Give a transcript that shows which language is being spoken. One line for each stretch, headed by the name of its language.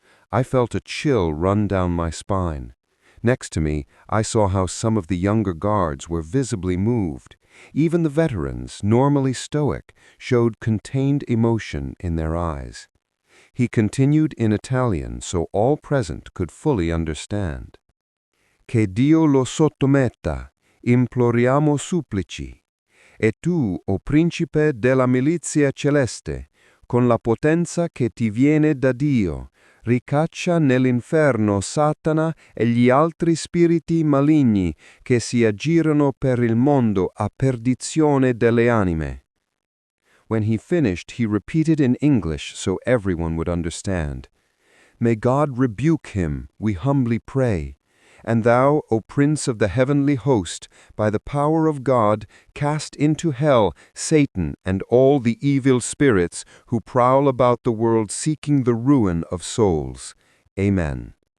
English: I felt a chill run down my spine. Next to me, I saw how some of the younger guards were visibly moved. Even the veterans, normally stoic, showed contained emotion in their eyes. He continued in Italian so all present could fully understand.
Italian: Che Dio lo sottometta, imploriamo supplici. E tu, o principe della milizia celeste, con la potenza che ti viene da Dio, ricaccia nell'inferno Satana e gli altri spiriti maligni che si aggirano per il mondo a perdizione delle anime.
English: When he finished, he repeated in English so everyone would understand. May God rebuke him, we humbly pray. And thou, O Prince of the heavenly host, by the power of God, cast into hell Satan and all the evil spirits who prowl about the world seeking the ruin of souls. Amen.